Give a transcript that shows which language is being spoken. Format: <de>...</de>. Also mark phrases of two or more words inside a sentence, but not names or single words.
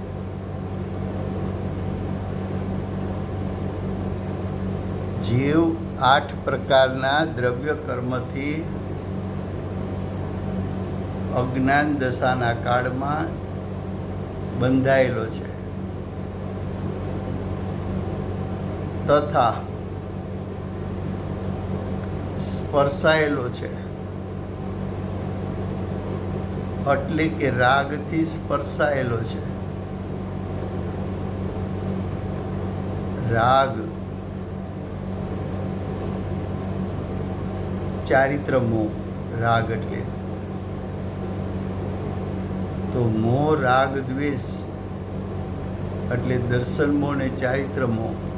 <gu>જીવ 8 પ્રકારના દ્રવ્ય કર્મથી અજ્ઞાન દશાના કાળમાં બંધાયેલો છે તથા સ્પર્શાયેલો છે। એટલે કે રાગથી સ્પર્શાયેલો છે। રાગ ચારિત્ર મોહ, રાગ એટલે તો મોહ, રાગ, દ્વેષ એટલે દર્શન મોહ ને ચારિત્ર મોહ।</gu>